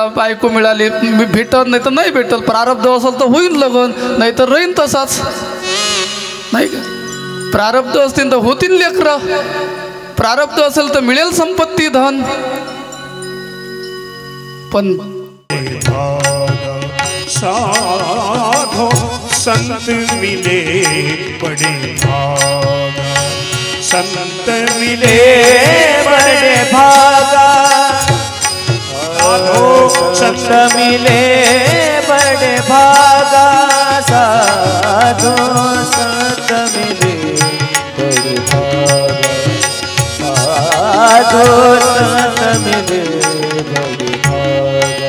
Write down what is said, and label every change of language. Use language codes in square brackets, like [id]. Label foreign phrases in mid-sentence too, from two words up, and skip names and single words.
[mr] बायको मिळाली भेटत, नाही तर नाही भेटत. प्रारब्ध असेल तर होईल लग्न, नाही तर राहीन तसाच, नाही का. प्रारब्ध असतील तर होतील लेकरं, प्रारब्ध असेल तर मिळेल संपत्ती धन. पण [hi] साधो संत मिले बड़े भागा, संत मिले बड़े भागा, साधो संत मिले बड़े भागा, साधो संत मिले बड़े भागा, साधो संत मिले बड़े भागा.